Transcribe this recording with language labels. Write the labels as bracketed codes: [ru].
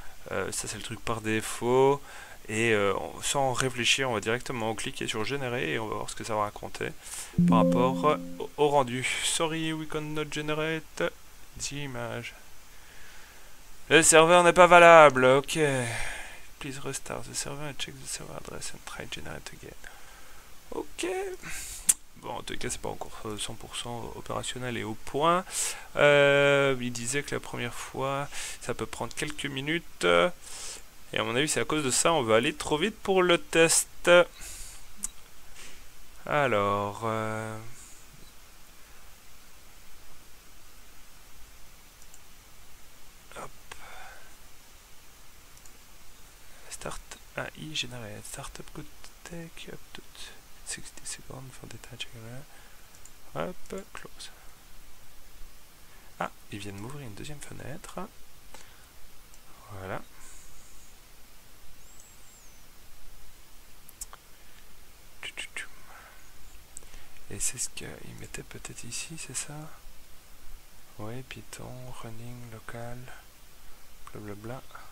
[fr] Ça, c'est le truc par défaut. Et sans réfléchir, on va directement cliquer sur générer et on va voir ce que ça va raconter par rapport au rendu. [en] Sorry, we cannot generate the image. [fr] Le serveur n'est pas valable. Ok. [en] Please restart the server and check the server address and try generate again. Ok. [fr] Bon, en tout cas, c'est pas encore 100% opérationnel et au point. Il disait que la première fois, ça peut prendre quelques minutes. Et à mon avis, c'est à cause de ça, on va aller trop vite pour le test. Alors... hop. [en] Start AI generate. Startup good take up to 60 seconds for detaching. [fr] Hop, close. Ah, ils viennent m'ouvrir une deuxième fenêtre. Voilà. Et c'est ce qu'il mettait peut-être ici, c'est ça? Oui, Python, running, local, blablabla.